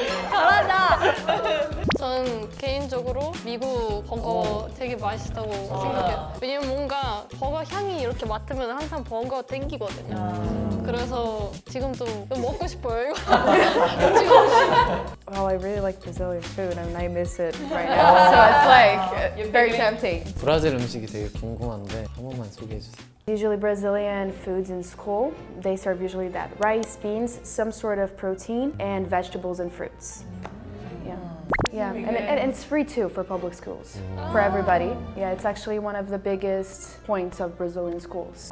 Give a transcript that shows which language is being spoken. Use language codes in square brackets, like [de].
[ko] 잘한다. 전 개인적으로 미국 버거 되게 맛있다고 생각해요. 왜냐면 뭔가 버거 향이 이렇게 맡으면 항상 버거 땡기거든요. 그래서 지금도 먹고 싶어요. 이거. [en] Well, I really like Brazilian food and I miss it right now. So it's like very tempting. [ko] 브라질 음식이 되게 궁금한데 한 번만 소개해 주세요. [en] Usually Brazilian foods in school, they serve usually that rice, beans, some sort of protein, and vegetables and fruits. Yeah, and it's free too for public schools, for everybody. Yeah, it's actually one of the biggest points of Brazilian schools.